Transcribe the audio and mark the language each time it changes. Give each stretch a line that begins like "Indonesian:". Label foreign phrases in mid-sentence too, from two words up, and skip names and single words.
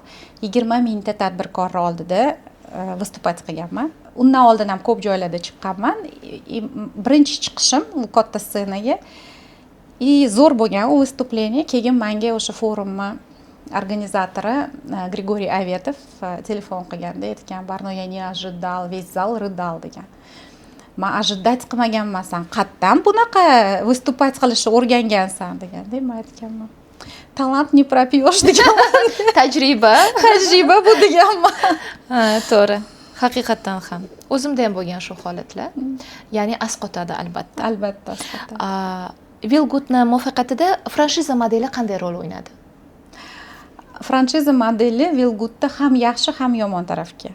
Uzbek: 20 mingta tadbirkorlar oldida vыступать qilganman. Undan oldin ham ko'p joylarda chiqqanman. Birinchi chiqishim bu katta scenaga zo'r bo'lgan u выступление. Keyin menga o'sha forumni organizatori Grigoriy Avetov telefon qilganda aytgan, "Barno,
Russian: я не ожидал, весь зал рыдал" degan.
Uzbek: Men ожидать qilmaganman, "Sen qatdan bunaqa выступать qilishni o'rgangansan" deganda, men aytganman,
Russian: "Talant не пропьешь"
Uzbek: deganman. Tajriba bu deganman. Ha, to'g'ri. Haqiqatan ham. O'zimda ham bo'lgan shu holatlar. Ya'ni asqotadi albatta. Albatta asqotadi. Vilgutni muvaffaqiyatida franshiza modeli qanday rol o'ynadi? Franshiza modeli Vilgutda ham yaxshi, ham yomon tarafga.